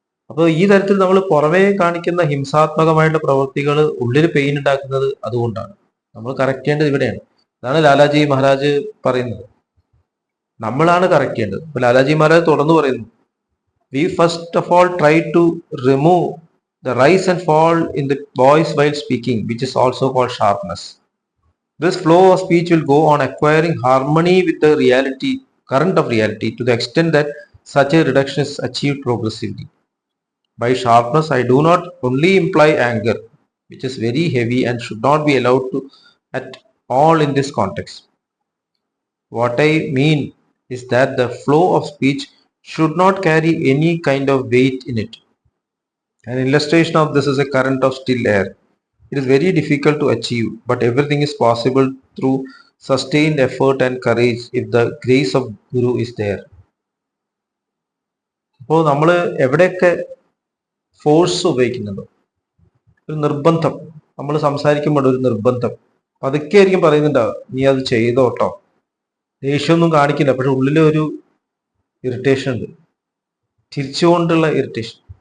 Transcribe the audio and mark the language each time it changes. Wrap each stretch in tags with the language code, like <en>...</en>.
<ml>അപ്പോൾ ഈ തരത്തിൽ നമ്മൾ പുറമേ കാണിക്കുന്ന ഹിംസാത്മകമായിട്ടുള്ള പ്രവൃത്തികൾ ഉള്ളിൽ പെയിൻ ഉണ്ടാക്കുന്നത് അതുകൊണ്ടാണ്. നമ്മൾ കറക്റ്റ് ചെയ്യേണ്ടത് ഇവിടെയാണ്. അതാണ് ലാലാജി മഹാരാജ് പറയുന്നത്. നമ്മളാണ് കറക്റ്റ് ചെയ്യേണ്ടത്. ഇപ്പൊ ലാലാജി മഹാരാജ് തുടർന്ന് പറയുന്നു,</ml> <en>We first of all try to remove The rise and fall in the voice while speaking, which is also called sharpness. This flow of speech will go on acquiring harmony with the reality, current of reality, to the extent that such a reduction is achieved progressively. By sharpness, I do not only imply anger, which is very heavy and should not be allowed to at all in this context. What I mean is that the flow of speech should not carry any kind of weight in it. An illustration of this is a current of still air. It is very difficult to achieve, but everything is possible through sustained effort and courage if the grace of Guru is there.</en> <ml>അപ്പോൾ നമ്മൾ എവിടെയൊക്കെ force ഉപയോഗിക്കുന്നുണ്ടോ, ഒരു നിർബന്ധം, നമ്മൾ സംസാരിക്കുമ്പോൾ ഒരു നിർബന്ധം അതൊക്കെ ആയിരിക്കും പറയുന്നുണ്ടാവുക, നീ അത് ചെയ്തോട്ടോ. ദേഷ്യമൊന്നും കാണിക്കില്ല, പക്ഷെ ഉള്ളിൽ ഒരു ഇറിറ്റേഷൻ ഉണ്ട്, തിരിച്ചുകൊണ്ടുള്ള ഇറിറ്റേഷൻ.</ml>